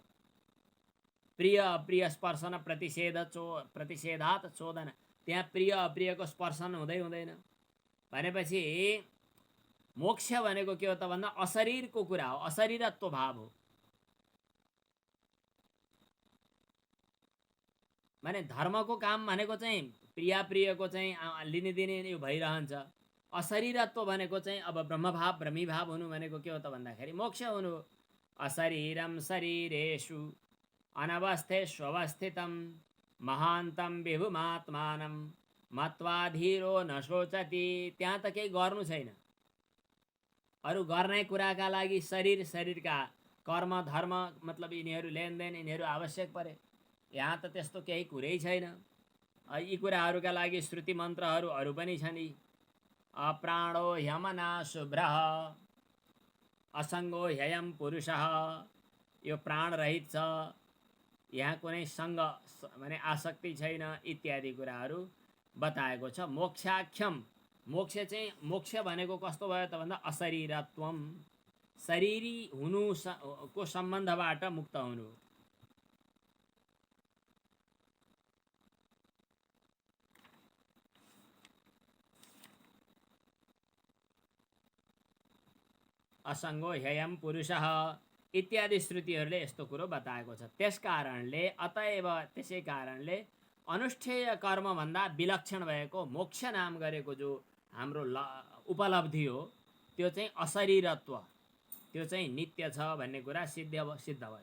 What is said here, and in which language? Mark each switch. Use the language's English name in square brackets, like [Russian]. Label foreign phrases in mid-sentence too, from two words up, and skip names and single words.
[Sanskrit] प्रिय अप्रिय स्पर्शन प्रतिषेधात् चोदन, [Nepali] त्यहाँ प्रिय अप्रियको स्पर्शन हुँदैन भनेपछि मोक्ष भनेको के हो त भन्दा अशरीरको कुरा हो, अशरीरत्व भाव हो। माने धर्मको काम भनेको चाहिँ प्रिया प्रियको चाहिँ लिने दिने यो भइरहन्छ। अशरीरत्व भनेको चाहिँ अब ब्रह्मभाव ब्रह्मीभाव हुनु भनेको के हो त भन्दाखेरि मोक्ष हुनु। [Sanskrit] अशरीरम शरीरेषु अनवस्थेष्वस्थितं महान्तं विभुमात्मानं मत्वा धीरो न शोचति। [Nepali] त्यहाँ त केही गर्नु छैन, अरू गर्ने कुराका लागि शरीरका कर्म धर्म मतलब यिनीहरू लेनदेन यिनीहरू आवश्यक परे। यहाँ त त्यस्तो केही कुरै छैन। यी कुराहरूका लागि श्रुति मन्त्रहरू अरू पनि छन्। [Sanskrit] अप्राणो ह्यमना शुभ्रः असङ्गो ह्ययं पुरुषः। [Nepali] यो प्राण रहित छ, यहाँ कुनै सङ्ग माने आसक्ति छैन इत्यादि कुराहरू बताएको छ। मोक्षाख्यम, मोक्ष भनेको कस्तो भयो त भन्दा अशरीरत्वम, शरीरी हुनु को सम्बन्धबाट मुक्त हुनु। [Sanskrit] असङ्गो ह्ययं पुरुषः [Nepali] इत्यादि श्रुतिहरूले यस्तो कुरो बताएको छ। त्यसै कारणले अनुष्ठेय कर्मभन्दा विलक्षण भएको मोक्ष नाम गरेको जो हाम्रो उपलब्धि हो त्यो चाहिँ अशरीरत्व, त्यो चाहिँ नित्य छ भन्ने कुरा सिद्ध भयो।